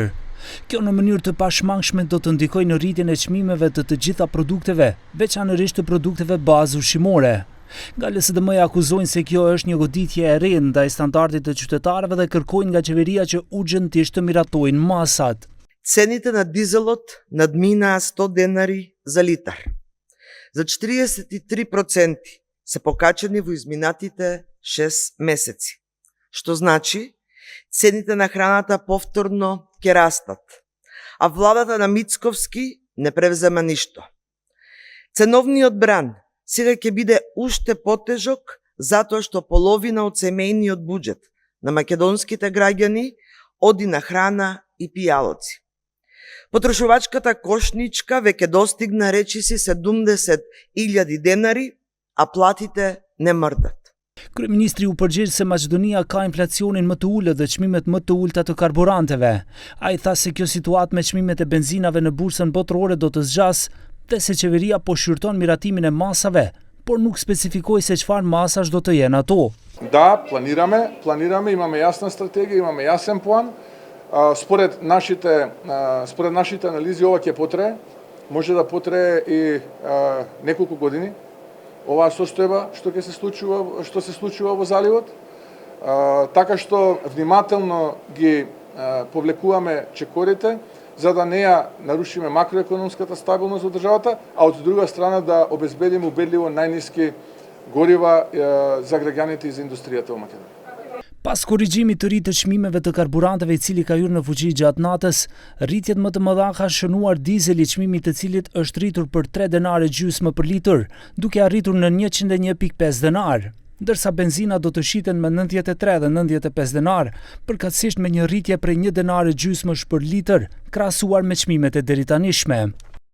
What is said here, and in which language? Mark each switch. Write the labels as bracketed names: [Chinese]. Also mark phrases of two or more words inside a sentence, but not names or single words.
[Albanian] Kjo në mënyrë të pashmangshme do të ndikojë në rritjen e çmimeve të gjitha produkteve, veçanërisht të produkteve bazë ushqimore. Nga LSDM-ja akuzojnë se kjo është një goditje e re ndaj standardit të qytetarëve dhe kërkojnë nga qeveria që urgjentisht të miratojnë masat. [Macedonian] Цените на дизелот надминаа 100 денари за литар. За 43% се покачени во изминатите 6 месеци. Што значи, цените на храната повторно ќе растат, а владата на Мицковски не превзема ништо. Ценовниот бран сега ќе биде уште потежок затоа што половина од семејниот буџет на македонските граѓани оди на храна и пијалоци. Потрошувачката кошничка веќе достигна речиси 70.000 денари, а платите не мрдат. [Albanian] Kryeministri u përgjigj se Maqedonia ka inflacionin më të ulët dhe çmimet më të ulta të karburanteve. Ai tha se kjo situatë me çmimet e benzinave në bursën botërore do të zgjas dhe se qeveria po shqyrton miratimin e masave, por nuk specifikoi se çfarë masash do të jenë ato. [Macedonian] Да, планираме, имаме јасна стратегија, имаме јасен план. Според нашите анализи ова ќе потрае, може да потрае и неколку години. Оваа состојба што се случува во заливот, така што внимателно ги повлекуваме чекорите за да не ја нарушиме макроекономската стабилност во државата, а од друга страна да обезбедиме убедливо најниски горива за граѓаните и за индустријата во Македонија. [Albanian] Pas korrigjimit të ri të çmimeve të karburanteve i cili ka hyrë në fuqi gjatë natës, rritjet më të mëdha ka shënuar dizeli, çmimi i të cilit është rritur për 3 denare gjysmë për litër, duke arritur në 101.5 denar, ndërsa benzina do të shiten me 93 dhe 95 denar, përkatësisht me një rritje prej 1 denare gjysmësh për litër, krahasuar me çmimet e deritanishme.